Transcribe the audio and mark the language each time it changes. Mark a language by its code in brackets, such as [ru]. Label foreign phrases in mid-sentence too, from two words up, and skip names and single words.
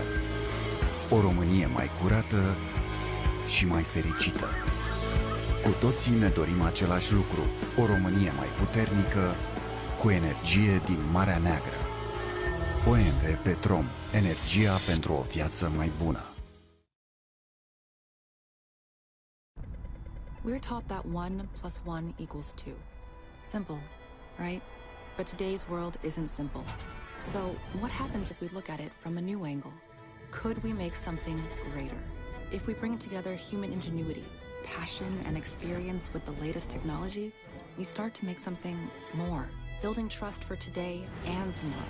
[ro] O Românie mai curată și mai fericită. Cu toții ne dorim același lucru, o Românie mai puternică, cu energie din Marea Neagră. OMV Petrom, energia pentru o viață mai bună. [en] We're taught that 1 + 1 = 2. Simple, right? But today's world isn't simple. So what happens if we look at it from a new angle? Could we make something greater? If we bring together human ingenuity, passion, and experience with the latest technology, we start to make something more, building trust for today and tomorrow.